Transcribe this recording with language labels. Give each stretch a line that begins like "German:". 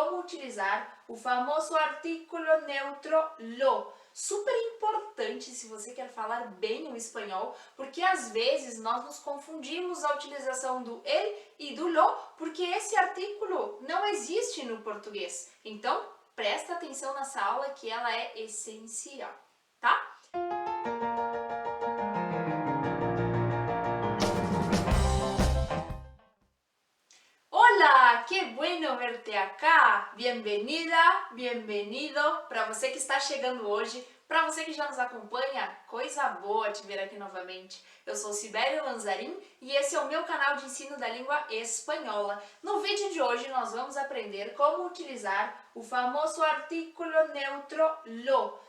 Portuguese: utilizar o famoso artículo neutro lo. Super importante se você quer falar bem o espanhol, porque às vezes nós nos confundimos a utilização do el e do lo, porque esse artículo não existe no português. Então, presta atenção nessa aula que ela é essencial, tá?
Spanish: Hola, qué bueno verte acá. Bienvenida, bienvenido.
Portuguese: Para você que está chegando hoje, para você que já nos acompanha, coisa boa te ver aqui novamente. Eu sou Sibéria Lanzarin e esse é o meu canal de ensino da língua espanhola. No vídeo de hoje nós vamos aprender como utilizar o famoso artículo neutro lo.